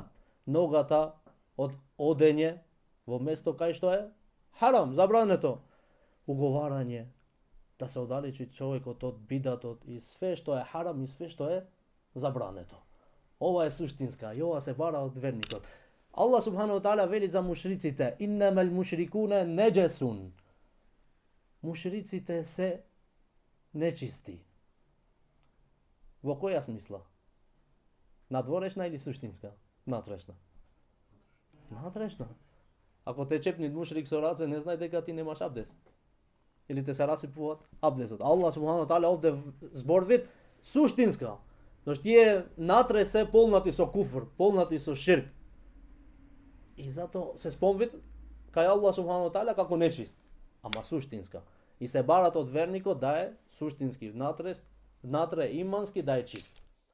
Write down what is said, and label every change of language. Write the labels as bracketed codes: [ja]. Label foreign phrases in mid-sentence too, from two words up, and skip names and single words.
[mk] Ногата од одење во место кај што е харам, забрането. Уговарање, да се оддалечи човекот од бидатот и све што е харам и све што е забрането. Ова е суштинска и ова се бара од верникот. Аллах [ar] سبحانه وتعالى [mk] вели за мушриците: [ar] "إنما المشركون نجس." [mk] Мушриците се нечисти. Во која смисла? Надворешна или суштинска? Натрешна. Натрешна. Ако те чепни мушрик со раце, не знај дека ти немаш абдес. Или те се расипуваат абдесот. Аллах [ar] سبحانه وتعالى [mk] овде зборвит суштинска. Зашто тие натре се полнати со куфр, полнати со ширк. И зато се спомвит кај Аллах [ar] سبحانه وتعالى [mk] како нечист, ама суштинска. И се барат од верникот да е суштински внатре имански, да е чист.